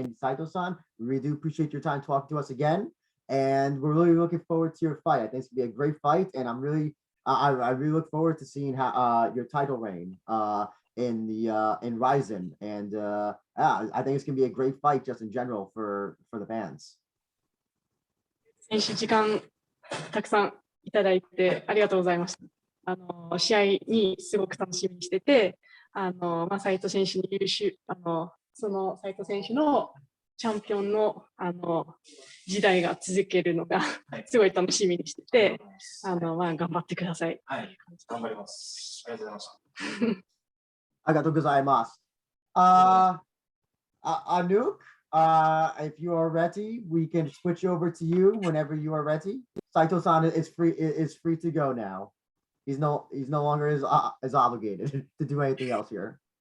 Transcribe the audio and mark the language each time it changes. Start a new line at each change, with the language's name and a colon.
English: And Saito-san, we really do appreciate your time talking to us again. And we're really looking forward to your fight. I think it's gonna be a great fight, and I really look forward to seeing how your title reign in Rizin. And I think it's gonna be a great fight just in general for the fans.
Japanese: 選手時間たくさんいただいてありがとうございました。試合にすごく楽しみにしてて、斉藤選手にその斉藤選手のチャンピオンの時代が続けるのがすごい楽しみにしてて、頑張ってください。はい、頑張ります。ありがとうございました。ありがとうございます。
English: Anouk, if you are ready, we can switch over to you whenever you are ready. Saito-san is free to go now. He's no longer is obligated to do anything else here.